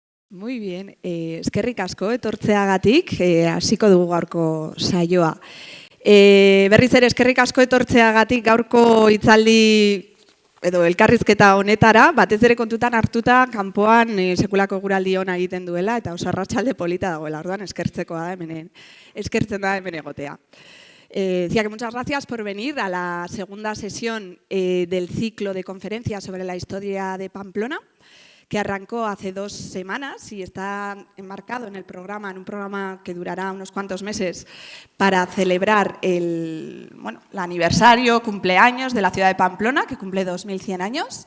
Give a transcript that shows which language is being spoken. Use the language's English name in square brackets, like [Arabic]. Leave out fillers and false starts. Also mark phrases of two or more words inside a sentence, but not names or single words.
[Spanish] Muy bien, [Basque] eskerrik asko etortzeagatik, hasiko dugu gaurko saioa. Berriz ere eskerrik asko etortzeagatik gaurko hitzaldi edo elkarrizketa honetara, batez ere kontutan hartuta kanpoan sekulako eguraldi ona egiten duela eta oso arratsalde polita dagoela. Orduan eskertzen da hemen egotea. [Spanish] Decía que muchas gracias por venir a la segunda sesión del ciclo de conferencias sobre la historia de Pamplona, que arrancó hace 2 semanas y está enmarcado en un programa que durará unos cuantos meses para celebrar el aniversario, cumpleaños de la ciudad de Pamplona, que cumple 2100 años.